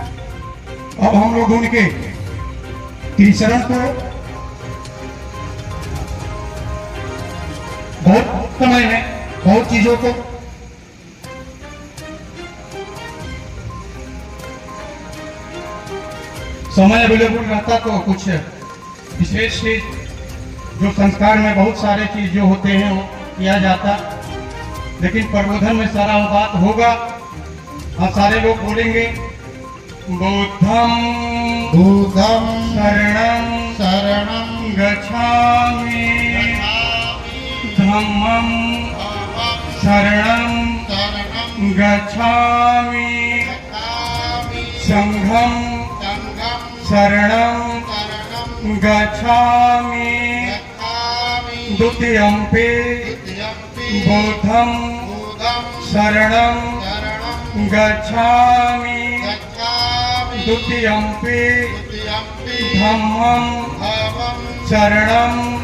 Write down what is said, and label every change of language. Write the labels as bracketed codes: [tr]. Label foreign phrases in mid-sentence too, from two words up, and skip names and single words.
[hi] अब हम लोग उनके त्रिशरण को बहुत समय में बहुत चीजों को समय अवेलेबल रहता तो कुछ विशेष चीज जो संस्कार में बहुत सारे चीज जो होते हैं वो किया जाता, लेकिन प्रबोधन में सारा बात होगा। आप सारे लोग बोलेंगे बुद्धम [pi] बुद्धम शरणं शरणं गच्छामि, धम्मं शरणं गच्छामि, संघं शरणं गच्छामि, द्वितीयंपि बुद्धं शरणं गच्छामि, द्वितीयंपि धम्मं शरणं